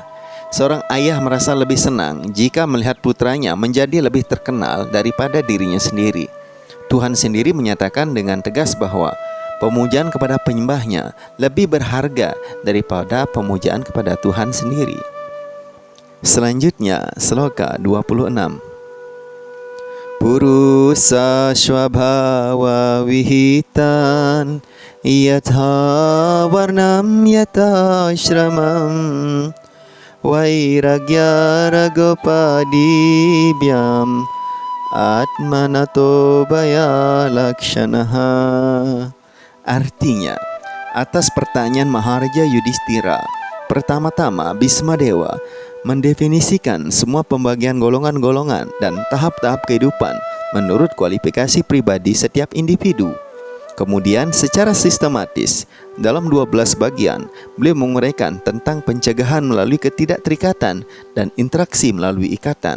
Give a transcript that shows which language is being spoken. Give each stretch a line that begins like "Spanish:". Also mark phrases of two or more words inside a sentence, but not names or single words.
Indonesian: Seorang ayah merasa lebih senang jika melihat putranya menjadi lebih terkenal daripada dirinya sendiri. Tuhan sendiri menyatakan dengan tegas bahwa pemujaan kepada penyembahnya lebih berharga daripada pemujaan kepada Tuhan sendiri. Selanjutnya, sloka 26.
Sanskrit: Purusa swabhava vihitan yatha varnam yatha shramam vairagya ragopadibhyam atmanato baya lakshanaha.
Indonesian: Artinya, atas pertanyaan Maharaja Yudhishthira, pertama-tama Bhismadewa mendefinisikan semua pembagian golongan-golongan dan tahap-tahap kehidupan menurut kualifikasi pribadi setiap individu. Kemudian secara sistematis dalam 12 bagian beliau menguraikan tentang pencegahan melalui ketidakterikatan dan interaksi melalui ikatan.